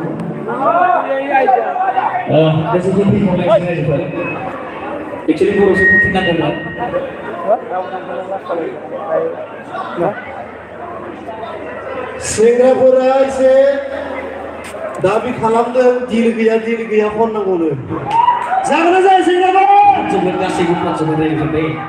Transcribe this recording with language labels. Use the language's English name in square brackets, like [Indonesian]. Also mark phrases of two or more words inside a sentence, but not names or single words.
[English] That's a good thing for my friend. Actually, for us, we can't do that. [Bodo] सेंग्राफोरा एसे दाबि खालामदों दिल गैया खननांगौनो जागोन ना जाया सेंग्राफोर जोबोद गासैबो फानजोबनो रायजोबबाय